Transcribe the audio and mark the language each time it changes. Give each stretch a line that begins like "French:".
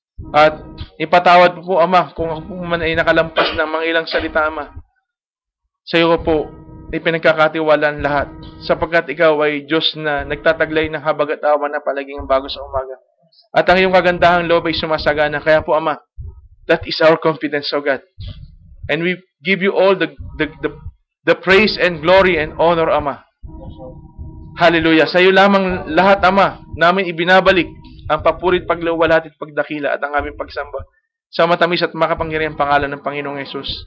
Filipino: At ipatawad po, Ama, kung ako po man ay nakalampas ng mga ilang salita, Ama. Sa iyo po, ipinagkakatiwalaan lahat, sapagkat ikaw ay Diyos na nagtataglay ng habag at awa na palaging bago sa umaga. At ang iyong kagandahang loob ay sumasagana. Kaya po, Ama,
English: that is our confidence, O God. And we give you all the praise and glory and honor, Ama. Hallelujah.
Filipino: Sa iyo lamang lahat, Ama, namin ibinabalik ang papurit, pagluwalhati at pagdakila at ang aming pagsamba sa matamis at makapangyarihang pangalan ng Panginoong Yesus.